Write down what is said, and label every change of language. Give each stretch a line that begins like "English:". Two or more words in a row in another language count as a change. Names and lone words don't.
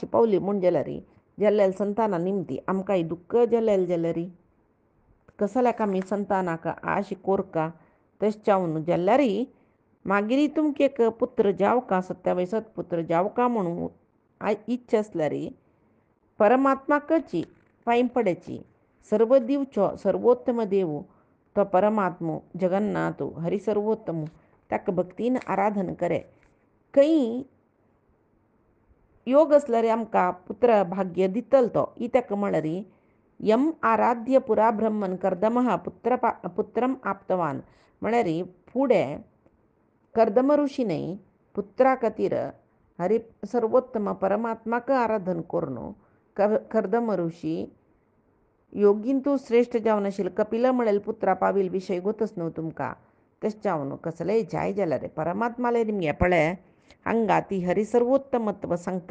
Konkani: पावली म्हूण जेल्ल्यार संताना निमती आमकां दुःख जेल्लेल जाल्यार कसल्याक आमी संतानाक आश कोरका तशें जावन जाल्यार मागीर तुमकां एक पुत्र जावका सत्यावय सत्पुत्र जावका म्हणून इच्छा आसल्यार परमात्माकची पांय पड्याची सर्व दिवचो सर्वोत्तम देव तो परमात्मो जगन्नाथ हरी सर्वोत्तम ताका भक्तीन आराधन करे खंय योग आसल्यार आमकां पुत्र भाग्य दितलो तो ही ताका म्हळ्यार
Sanskrit: यम आराध्य पुरा ब्रह्मन कर्दमः पुत्रम आप्तवान
Konkani: म्हळ्यार फुडें कर्दम ऋषीनय पुत्रा खातीर हरी सर्वोत्तम परमात्माक आराधन करून कर्दम ऋषी योगीन तूं श्रेश्ठ जावन आशिल्लो कपिला म्हळ्यार पुत्रा पावील विशय गोतच न्हू तुमकां तशें जावन कसलेय जाय जाल्यार परमात्माले निमगे पळय हांगा ती हरी सर्वोत्तमत्व सांगता